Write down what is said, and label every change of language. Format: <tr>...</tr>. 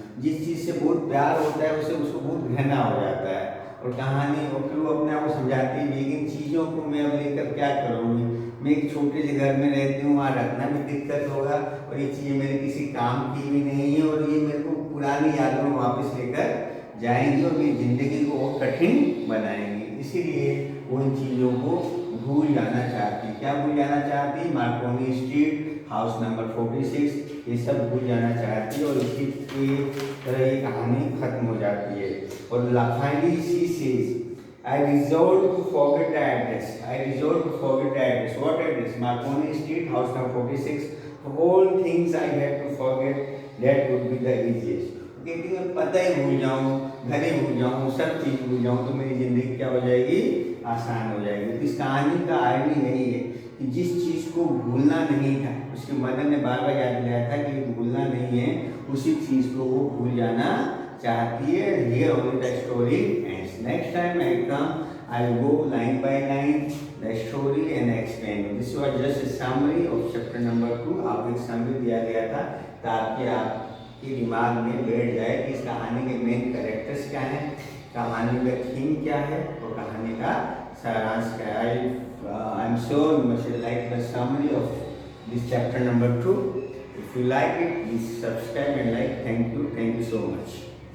<hi>जिस चीज़ से बहुत प्यार होता है उसे उसको बहुत घृणा हो जाता है, और कहानी और फिर वो अपने आप को समझाती है लेकिन चीज़ों को मैं अब लेकर क्या करूँगी, मैं एक छोटे से घर में रहती हूँ, वहाँ रखना भी दिक्कत होगा, और ये चीज़ें मेरे किसी काम की भी नहीं है, और ये मेरे को पुरानी यादों में वापस लेकर जाएंगी और मेरी ज़िंदगी को और कठिन बनाएंगी। इसीलिए वो इन चीज़ों को भूल जाना चाहती। क्या भूल जाना चाहती? मार्कोनी स्ट्रीट हाउस नंबर 46, ये सब भूल जाना चाहती है, और इसी की तरह ये कहानी खत्म हो जाती है।</hi> <en>और finally she says, I resolved to forget the address. I resolved to forget the address. What address? Marconi Street, house number 46. All things I had to forget. That would be the easiest.</en> <hi>क्योंकि मैं पता ही भूल जाऊँ, घर ही भूल जाऊँ, सब चीज़ भूल जाऊँ, तो मेरी ज़िंदगी क्या हो जाएगी? आसान हो जाएगी। तो इस कहानी का आयरनी यही है कि जिस चीज़ को भूलना नहीं था, उसकी मदर ने बार बार याद दिलाया था कि भूलना नहीं है, उसी चीज़ को वो भूल जाना चाहती है।</hi> <en>Here only the story ends. Next time I come, I will go line by line the story and explain. This was just a summary of chapter number 2.</en> <hi>आपको एक summary दिया गया था ताकि आपके दिमाग में बैठ जाए कि इस कहानी के मेन कैरेक्टर्स क्या हैं, कहानी का थीम क्या है और कहानी का सारांश क्या है।</hi> <en>I am sure you must like the summary of this chapter number 2. If you like it, please subscribe and like. Thank you so much.</en>